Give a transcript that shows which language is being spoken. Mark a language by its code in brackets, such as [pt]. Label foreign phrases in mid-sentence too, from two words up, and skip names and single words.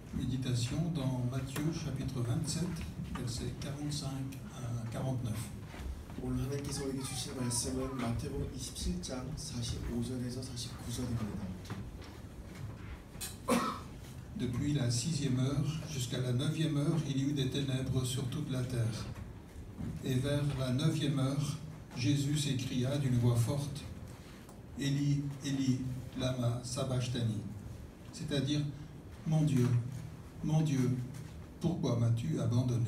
[fr] méditation dans Matthieu chapitre 27, versets 45 à 49. [ko] 오늘 하나님께서 우리에게 주신 말씀은 마태복음 27장 45절에서 49절입니다. [fr] Depuis la 6e heure jusqu'à la 9e heure, il y eut des ténèbres sur toute la terre. Et vers la 9e heure, Jésus s'écria d'une voix forte, « Élie, Élie, [arc] lama sabachthani [fr] » c'est-à-dire « Mon Dieu, pourquoi m'as-tu abandonné ?»